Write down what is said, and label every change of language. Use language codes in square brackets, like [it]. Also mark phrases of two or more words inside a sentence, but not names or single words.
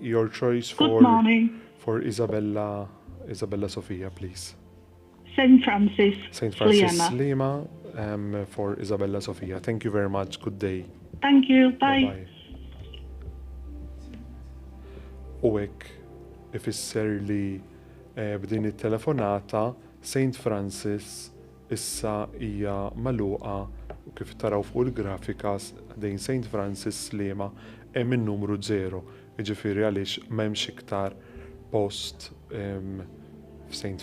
[en] Your choice Good morning. for Isabella Sofia, please. St. Francis. St. Francis Lima. Lima for Isabella Sofia. Thank you very much. Good day. Thank you. Bye. Bye. [mt] U hekk ifisser li b'din it-telefonata St. Francis issa hija magħluqa u kif taraw fuq il-grafika dejn St. Francis Lima hemm in-numru 0, jiġifieri għaliex m'hemmx iktar post f'St.